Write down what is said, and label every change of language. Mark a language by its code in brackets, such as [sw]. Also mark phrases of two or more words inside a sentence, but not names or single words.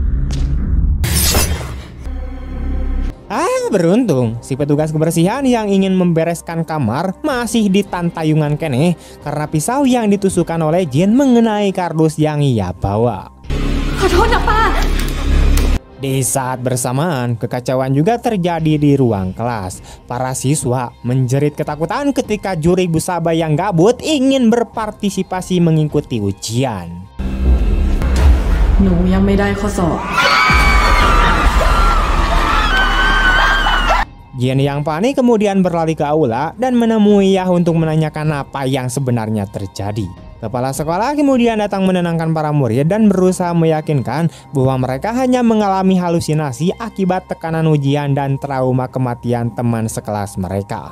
[id] Beruntung si petugas kebersihan yang ingin membereskan kamar masih [su] ditantayungan keneh [id] karena pisau yang ditusukkan oleh Jin mengenai kardus yang ia bawa. Di saat bersamaan, kekacauan juga terjadi di ruang kelas. Para siswa menjerit ketakutan ketika juri Busaba yang gabut ingin berpartisipasi mengikuti ujian. [th] หนูยังไม่ได้ข้อสอบ [id] Jin yang panik kemudian berlari ke aula dan menemui Yah untuk menanyakan apa yang sebenarnya terjadi. Kepala sekolah kemudian datang menenangkan para murid dan berusaha meyakinkan bahwa mereka hanya mengalami halusinasi akibat tekanan ujian dan trauma kematian teman sekelas mereka.